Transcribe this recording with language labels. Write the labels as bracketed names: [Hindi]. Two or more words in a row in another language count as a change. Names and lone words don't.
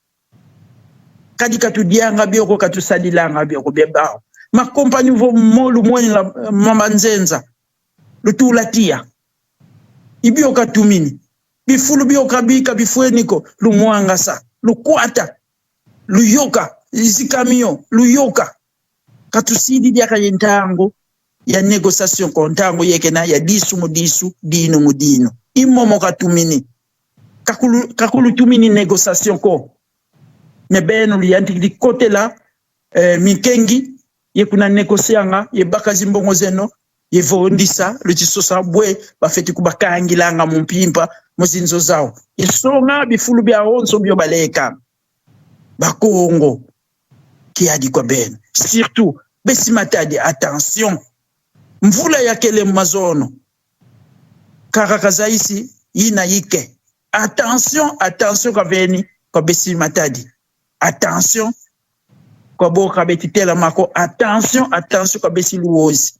[Kongo] kadi katudianga bioko katusadilanga bioko bebao, makompani vo molu mweni la mamanzenza, lutulatia, ibio katumini, bifulu bioka bika bifueniko, lumuanga sa, lukwata, luyoka, izikamio, luyoka, katusidi diaka yentango, ya negociation kontango yekena ya disu mudisu, dino mudino. Imomo katumini, kakulu tumini negociation ko, nebeno liyanti di kote la, mikengi, ye kuna negocianga, ye baka zimbongo zeno, ye vondisa, luchisosa bwe, bafeti kubakangi langa mumpimpa, mozinzo zao. Ye songa bifulu bia onso bio baleka. Bakongo, ki adi kwa ben. Surtout, besimatadi, attention. Mvula ya kele mazono. Karakazaisi, yina yike. [French] Attention, attention [Kongo] kwa veni, kwa besimatadi. Attention, kwa boka betitela mako. [French] Attention, attention [Kongo] kwa besi luozi.